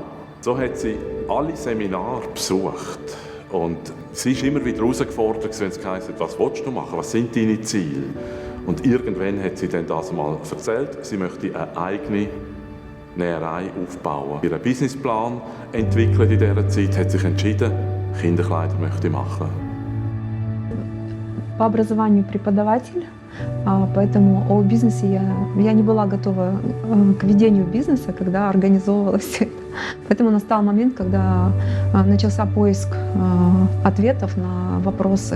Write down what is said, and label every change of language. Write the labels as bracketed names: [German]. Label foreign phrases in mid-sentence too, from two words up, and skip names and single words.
[German] So hat sie alle Seminare besucht und sie ist immer wieder herausgefordert, wenn es heisst, was willst du machen, was sind deine Ziele? Und irgendwann hat sie dann das mal erzählt, sie möchte eine eigene Näherei aufbauen. Ihren Businessplan entwickelt in dieser Zeit, hat sich entschieden, Kinderkleider möchte machen. [Russian] По образованию преподаватель, поэтому о бизнесе я не была готова к ведению бизнеса, когда организовывалась все это. Поэтому настал момент, когда начался поиск ответов на вопросы.